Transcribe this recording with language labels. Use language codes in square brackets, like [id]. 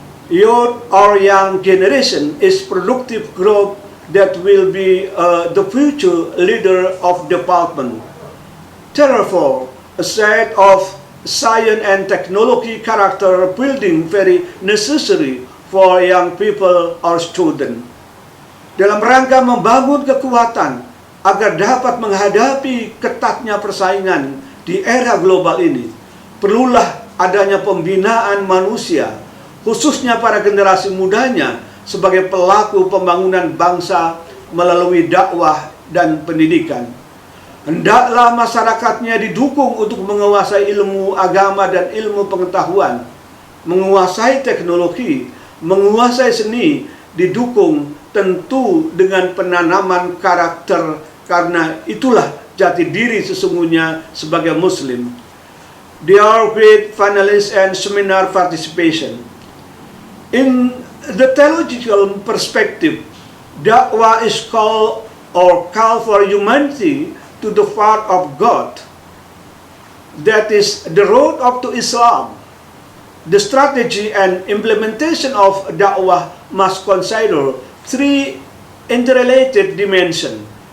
[en] Youth or young generation is productive growth that will be the future leader of development. Therefore, a set of science and technology character building very necessary for young people or students. [id] dalam rangka membangun kekuatan agar dapat menghadapi ketatnya persaingan di era global ini. Perlulah adanya pembinaan manusia, khususnya para generasi mudanya, sebagai pelaku pembangunan bangsa melalui dakwah dan pendidikan. Hendaklah masyarakatnya didukung untuk menguasai ilmu agama dan ilmu pengetahuan, menguasai teknologi, menguasai seni, didukung tentu dengan penanaman karakter, karena itulah jati diri sesungguhnya sebagai Muslim. [en] Dear great finalists and seminar participation, in the theological perspective, dakwah is call for humanity to the path of God. That is the road up to Islam. The strategy and implementation of da'wah must consider three interrelated dimensions.